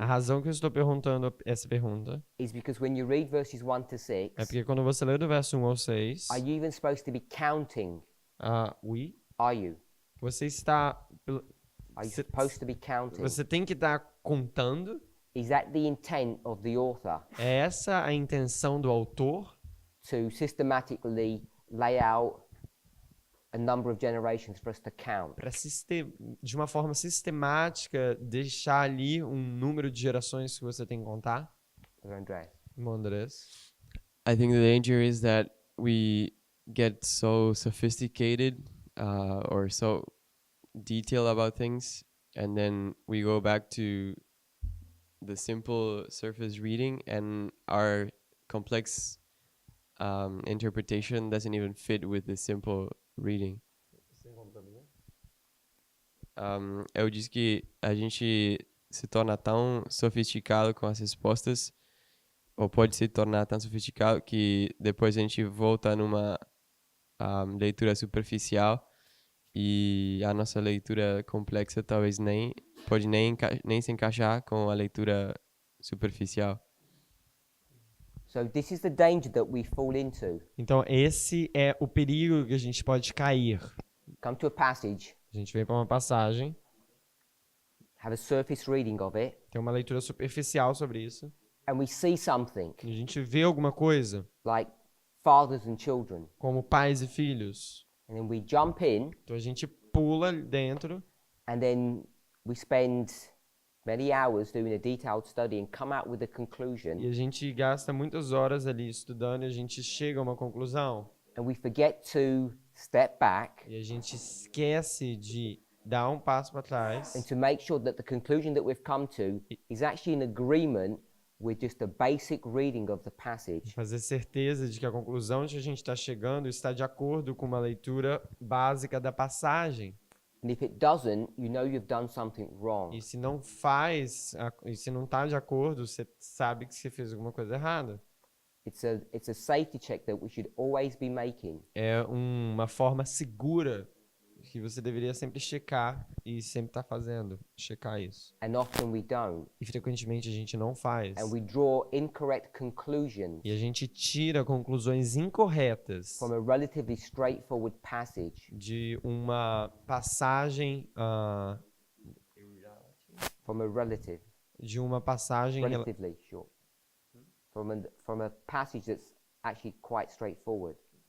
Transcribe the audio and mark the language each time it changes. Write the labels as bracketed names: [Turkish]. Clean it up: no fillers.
[Portuguese] a razão que eu estou perguntando essa pergunta [English] is because when you read verses 1 to 6, [Portuguese] é porque quando você lê do verso 1 ao 6, [English] are you even supposed to be counting? Are you? [Portuguese] Você está... [English] Are you supposed to be counting? [Portuguese] Você tem que estar contando. [English] Is that the intent of the author? [Portuguese] É essa a intenção do autor? [English] To systematically lay out a number of generations for us to count. [Portuguese] Para de uma forma sistemática deixar ali um número de gerações que você tem que contar? Andrés. Irmão Andrés. [English] I think the danger is that we get so sophisticated or so detailed about things, and then we go back to the simple surface reading, and our complex interpretation doesn't even fit with the simple reading. [Portuguese] Eu disse que a gente se torna tão sofisticado com as respostas, ou pode se tornar tão sofisticado que depois a gente volta numa leitura superficial, e a nossa leitura complexa talvez pode nem se encaixar com a leitura superficial. [English] So this is the danger that we fall into. [Portuguese] Então esse é o perigo que a gente pode cair. [English] Come to a passage. [Portuguese] A gente vem para uma passagem, [English] have a surface reading of it, [Portuguese] tem uma leitura superficial sobre isso, [English] and we see something, [Portuguese] e a gente vê alguma coisa, [English] like fathers and children, [Portuguese] como pais e filhos. [English] and then we jump in, [Portuguese] Então a gente pula dentro, [English] and then we spend many hours doing a detailed study and come out with a conclusion, [Portuguese] e a gente gasta muitas horas ali estudando e a gente chega a uma conclusão. [English] and we forget to step back [Portuguese] E a gente esquece de dar um passo para trás [English] and to make sure that the conclusion that we've come to is actually in agreement with just a basic reading of the passage. [Portuguese] fazer certeza de que a conclusão que a gente está chegando está de acordo com uma leitura básica da passagem. [English] And if it doesn't, you know you've done something wrong. [Portuguese] E se não faz, e se não está de acordo, você sabe que você fez alguma coisa errada. [English] It's a safety check that we should always be making. [Portuguese] É uma forma segura que você deveria sempre checar e sempre estar fazendo, checar isso. [English] And often we don't. [Portuguese] E frequentemente a gente não faz. [English] And we draw incorrect conclusions [Portuguese] E a gente tira conclusões incorretas [English] from a relatively straightforward passage. [Portuguese] de uma passagem, [English] From a relative. [Portuguese] de uma passagem [English] Relatively short. From a passage that's actually quite straightforward.